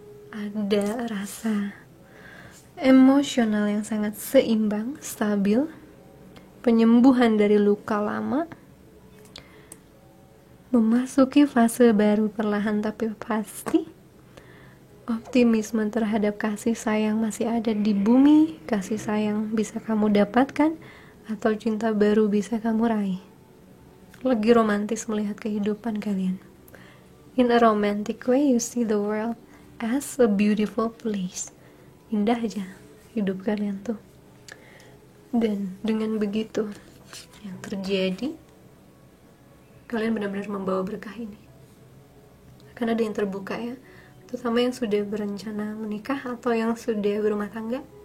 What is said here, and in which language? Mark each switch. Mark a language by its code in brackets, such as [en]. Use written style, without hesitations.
[id] Ada rasa emosional yang sangat seimbang, stabil, penyembuhan dari luka lama, memasuki fase baru perlahan tapi pasti, optimisme terhadap kasih sayang masih ada di bumi, kasih sayang bisa kamu dapatkan, atau cinta baru bisa kamu raih. Lagi romantis melihat kehidupan kalian. [en] In a romantic way, you see the world as a beautiful place. [id] Indah aja hidup kalian tuh. Dan dengan begitu yang terjadi, kalian benar-benar membawa berkah ini. Akan ada yang terbuka ya, terutama yang sudah berencana menikah atau yang sudah berumah tangga.